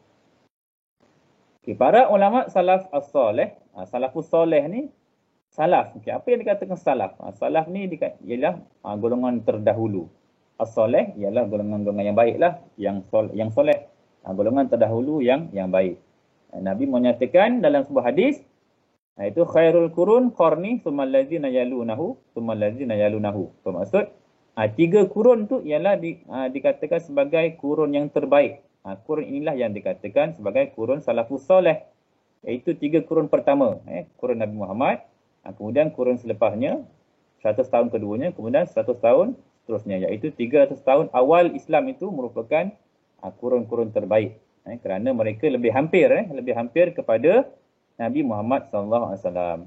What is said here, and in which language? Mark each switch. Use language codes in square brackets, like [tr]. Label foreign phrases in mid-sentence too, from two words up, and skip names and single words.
[ms] Okay, para ulama [ar] السلف الصالح, السلف الصالح [ms] ni, salaf. Okay, apa yang dikatakan salaf? Salaf ni ialah golongan terdahulu. As-soleh ialah golongan-golongan yang baiklah, yang soleh. Golongan terdahulu yang baik. Nabi menyatakan dalam sebuah hadis, iaitu [ar] خير القرون قرني ثم الذين يلونهم ثم الذين يلونهم. [ms] Bermaksud 3 kurun tu ialah dikatakan sebagai kurun yang terbaik. Kurun inilah yang dikatakan sebagai kurun [ar] السلف الصالح, [ms] iaitu 3 kurun pertama, kurun Nabi Muhammad, kemudian kurun selepasnya 100 tahun keduanya, kemudian 100 tahun seterusnya, iaitu 300 tahun awal Islam itu merupakan kurun-kurun terbaik, kerana mereka lebih hampir kepada Nabi Muhammad SAW.